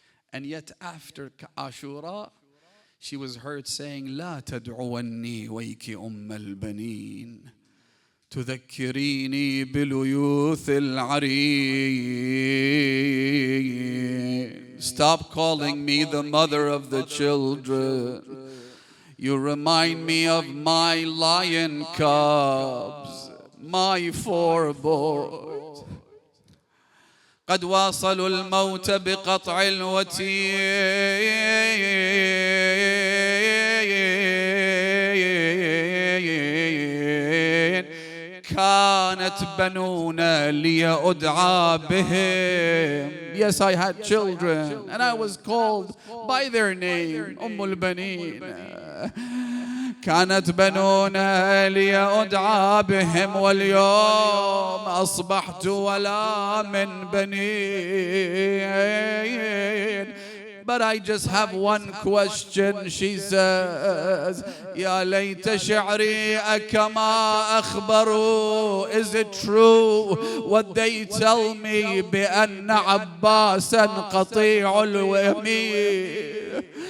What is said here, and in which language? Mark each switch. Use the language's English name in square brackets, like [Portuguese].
[English] And yet after Ashura, she was heard saying, [Arabic] لا تدعوني ويك البنين تذكريني بليوث العرين. [English] Stop calling me the mother of the children. You remind me of my lion cubs, my four boys. [Arabic] قد واصلوا الموت بقطع الوتين كانت بنونا لي أدعى بهم. [English] Yes, I had children and I was called by their name, البنين. [Arabic] كانت بنونا لي أدعى بهم واليوم أصبحت ولا من بنين. [English] But I just have one question, she says. [Arabic] يا ليت شعري كما أخبروا. [English] Is it true what they tell me [Arabic] بأن عباسا قطيع اليمين?